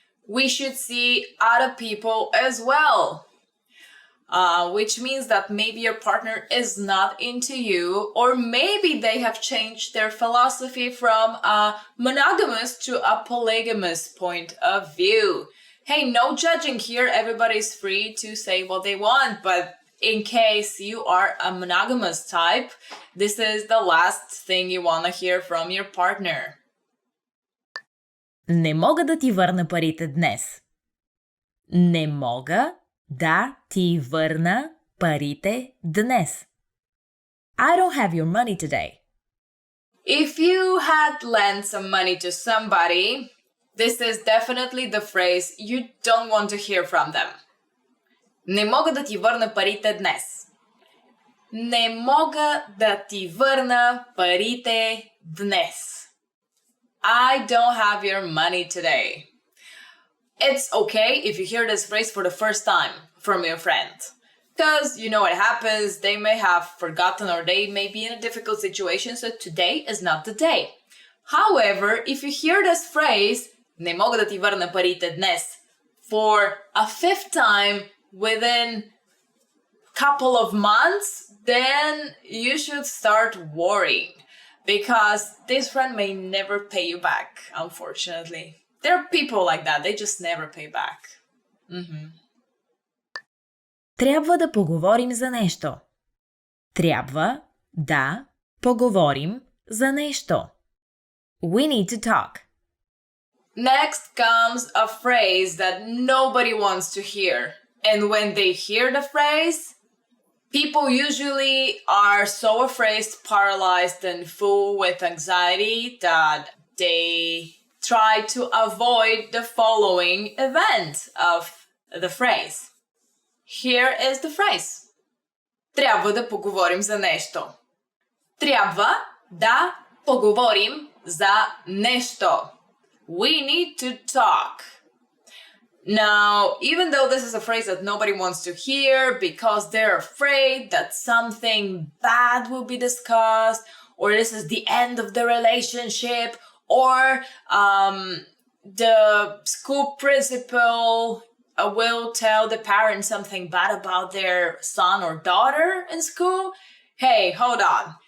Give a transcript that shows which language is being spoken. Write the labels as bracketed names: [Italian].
[English] We should see other people as well. Which means that maybe your partner is not into you, or maybe they have changed their philosophy from a monogamous to a polygamous point of view. Hey, no judging here. Everybody's free to say what they want, but in case you are a monogamous type, this is the last thing you want to hear from your partner. [Bulgarian] Не мога да ти върна парите днес. Не мога да ти върна парите днес. [English] I don't have your money today. If you had lent some money to somebody, this is definitely the phrase you don't want to hear from them. [Bulgarian] Не мога да ти върна парите днес. Не мога да ти върна парите днес. [English] I don't have your money today. It's okay if you hear this phrase for the first time from your friend. Because you know what happens, they may have forgotten or they may be in a difficult situation, so today is not the day. However, if you hear this phrase, [Bulgarian] не мога да ти върна парите днес, [English] for a fifth time within a couple of months, then you should start worrying. Because this friend may never pay you back, unfortunately. There are people like that, they just never pay back. [Bulgarian] Трябва да поговорим за нещо. Трябва да поговорим за нещо. [English] We need to talk. Next comes a phrase that nobody wants to hear. And when they hear the phrase, people usually are so afraid, paralyzed, and full with anxiety that they try to avoid the following event of the phrase. Here is the phrase. [Bulgarian] Трябва да поговорим за нещо. Трябва да поговорим за нещо. [English] We need to talk. Now, even though this is a phrase that nobody wants to hear because they're afraid that something bad will be discussed, or this is the end of the relationship, or the school principal will tell the parents something bad about their son or daughter in school, hey, hold on.